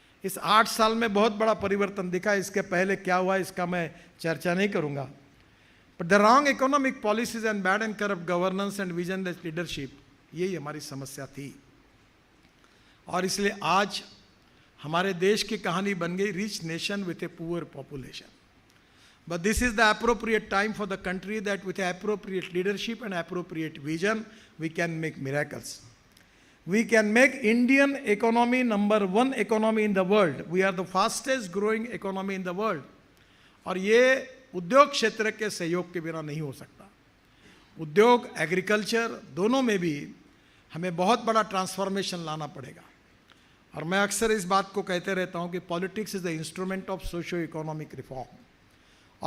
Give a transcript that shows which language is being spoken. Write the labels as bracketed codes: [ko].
[hi] इस 8 साल में बहुत बड़ा परिवर्तन दिखा। इसके पहले क्या हुआ इसका मैं चर्चा नहीं करूंगा, [en] but the wrong economic policies and bad and corrupt governance and visionless leadership, [hi] यही हमारी समस्या थी। और इसलिए आज हमारे देश की कहानी बन गई [en] Rich nation with a poor population. But this is the appropriate time for the country that with appropriate leadership and appropriate vision we can make miracles. We can make Indian economy number 1 economy in the world. We are the fastest growing economy in the world. [hi] और ये उद्योग क्षेत्र के सहयोग के बिना नहीं हो सकता। उद्योग, एग्रीकल्चर दोनों में भी हमें बहुत बड़ा ट्रांसफॉर्मेशन लाना पड़ेगा। और मैं अक्सर इस बात को कहते रहता हूँ कि [en] Politics is the instrument of socio economic reform.